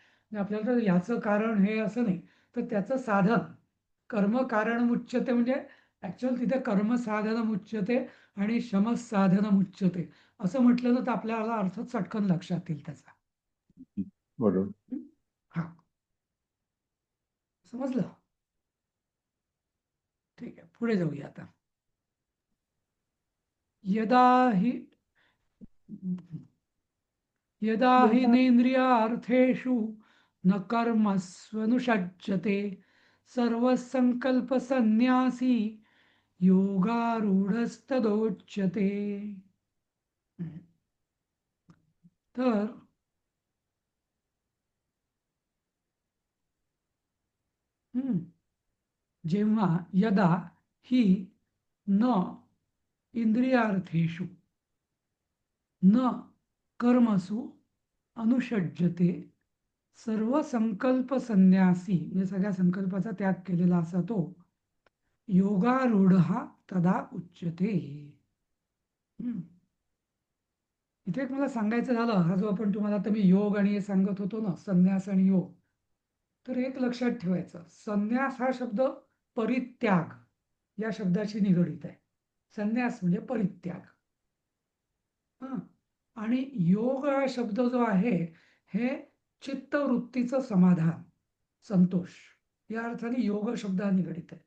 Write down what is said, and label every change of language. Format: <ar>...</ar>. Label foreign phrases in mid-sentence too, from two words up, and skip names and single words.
<mr>म्हणजे आपल्याला तर याचं कारण हे असं नाही, तर त्याचं साधन</mr> <sa>कर्म कारण मुच्यते,</sa> <mr>म्हणजे ऍक्च्युअल तिथे</mr> <sa>कर्म साधन मुच्यते</sa> <mr>आणि</mr> <sa>शम साधन मुच्यते</sa> <mr>असं म्हटलं तर आपल्याला अर्थ चटकन लक्षात येईल त्याचा. बरोबर. हा, समजलं? ठीक आहे, पुढे जाऊया आता.</mr> <sa>यदा हि नेन्द्रियार्थेषु न कर्मस्वनुषज्यते सर्वसंकल्प संन्यासी योगारूढस्तदोच्यते.</sa> <mr>तर जेव्हा</mr> <sa>यदा हि न इंद्रियार्थेषु न कर्मसु अनुषज्यते सर्व संकल्प संन्यासी,</sa> <mr>म्हणजे सगळ्या संकल्पाचा त्याग केलेला असा तो</mr> <sa>योगारूढ तदा उच्यते.</sa> <mr>इथे एक मला सांगायचं झालं, हा जो आपण तुम्हाला आता मी योग आणि हे सांगत होतो ना, संन्यास आणि योग, तर एक लक्षात ठेवायचं, संन्यास हा शब्द परित्याग या शब्दाशी निगडीत आहे. संन्यास म्हणजे परित्याग. आणि योग हा शब्द जो आहे हे चित्तवृत्तीचं समाधान, संतोष या अर्थाने योग शब्द निगडीत आहे.</mr>